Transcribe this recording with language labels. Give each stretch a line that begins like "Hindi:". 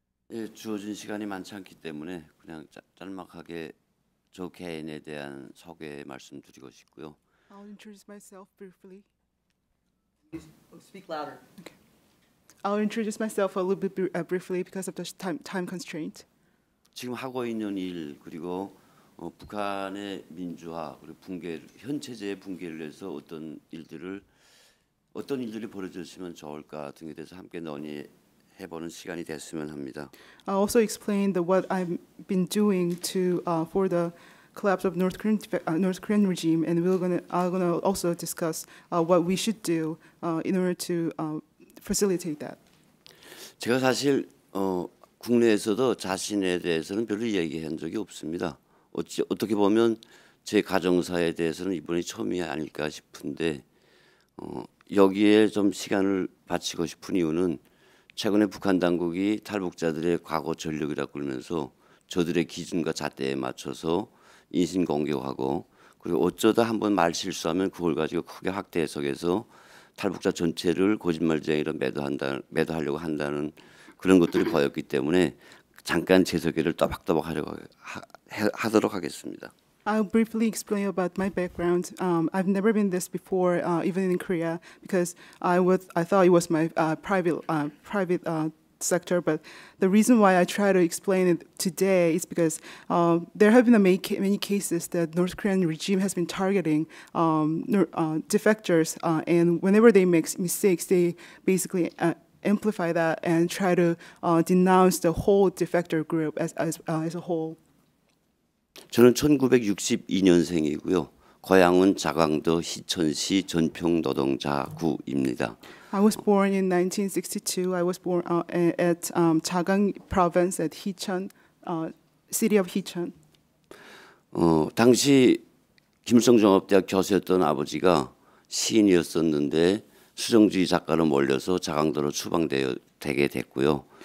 Korean: 예, 주어진 시간이 많지 않기 때문에 그냥 짤막하게 저 개인에 대한 소개 말씀드리고 싶고요.
English: I'll introduce myself briefly. Speak louder. Okay. I'll introduce myself a little bit briefly because of the time constraint.
Korean: 지금 하고 있는 일 그리고 북한의 민주화 그리고 붕괴 현 체제의 붕괴를 위해서 어떤 일들이 벌어졌으면 좋을까 등에 대해서 함께 논의해보는 시간이 됐으면 합니다.
English: I'll also explain what I've been doing for the collapse of North Korean regime, and I'm gonna also discuss what we should do in order to facilitate that.
Korean: 제가 사실 국내에서도 자신에 대해서는 별로 얘기한 적이 없습니다. 어떻게 보면 제 가정사에 대해서는 이번이 처음이 아닐까 싶은데 여기에 좀 시간을 바치고 싶은 이유는 최근에 북한 당국이 탈북자들의 과거 전력이라고 그러면서 저들의 기준과 잣대에 맞춰서 인신공격하고 그리고 어쩌다 한번 말 실수하면 그걸 가지고 크게 확대 해석해서 탈북자 전체를 거짓말쟁이로 매도하려고 한다는 그런 것들이 보였기 때문에 잠깐 제 소개를 또박또박 하도록 하겠습니다.
English: I'll briefly explain about my background. I've never been this before, even in Korea, because I thought it was my private sector. But the reason why I try to explain it today is because there have been many cases that North Korean regime has been targeting defectors, and whenever they make mistakes, they basically amplify that and try to denounce the whole defector group as a whole.
Korean: 저는 1962년생이고요. 고향은 자강도 희천시 전평노동자구입니다.
English: I was born in 1962. I was born at Jagang province at Hicheon, city of Hicheon.
Korean: 당시 김일성 종합대학 교수였던 아버지가 시인이었었는데 수정주의 작가로 몰려서 자강도로 추방되게 됐고요.